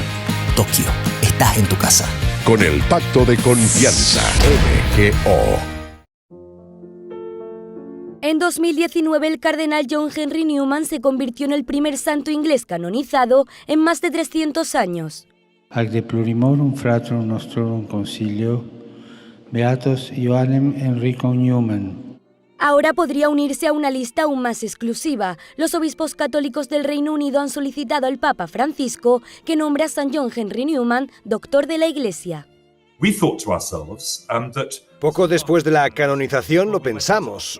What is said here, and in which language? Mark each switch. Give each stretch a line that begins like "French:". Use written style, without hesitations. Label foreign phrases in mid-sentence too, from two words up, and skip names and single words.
Spanish: Tokio, estás en tu casa. Con el Pacto de Confianza, MGO. En 2019, el cardenal John Henry Newman se convirtió en el primer santo inglés canonizado en más de 300 años.
Latin: Ac de plurimorum fratrum nostrorum concilio, Beatus Ioannem Enricum Newman.
Spanish: Ahora podría unirse a una lista aún más exclusiva. Los obispos católicos del Reino Unido han solicitado al Papa Francisco que nombre a San John Henry Newman doctor de la Iglesia. Poco después de la canonización lo pensamos.